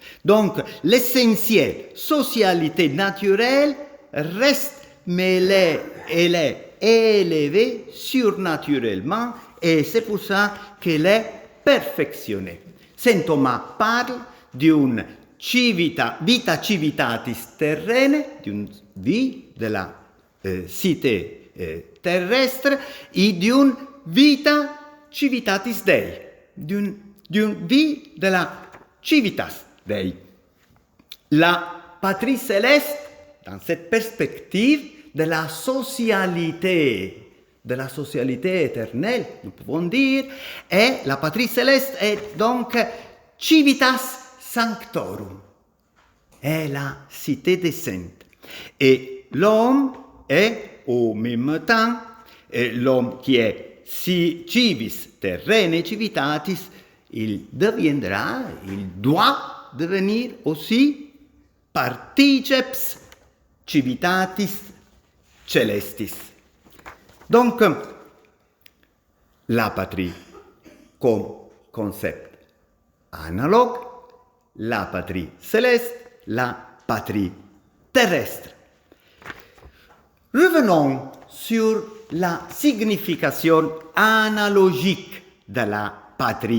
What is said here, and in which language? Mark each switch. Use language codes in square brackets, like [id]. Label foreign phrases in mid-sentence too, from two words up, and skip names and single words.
[fr] Donc, l'essentiel, socialité naturelle, reste, mais elle est élevée surnaturellement et c'est pour ça qu'elle est perfectionnée. Saint Thomas parle d'une [la] vita civitatis terrene, [fr] d'une vie de la cité terrestre et d'une [la] vita civitatis Dei, [fr] d'une vie de la [la] civitas Dei. [fr] La patrie céleste, dans cette perspective de la socialité éternelle, nous pouvons dire, et la patrie céleste est donc [la] civitas sanctorum, [fr] est la cité des saints. Et l'homme est au même temps, l'homme qui est [la] civis terrene civitatis, [fr] il doit devenir aussi [la] particeps civitatis celestis. [fr] Donc, la patrie comme concept analogue, la patrie céleste, la patrie terrestre. Revenons sur la signification analogique de la patrie.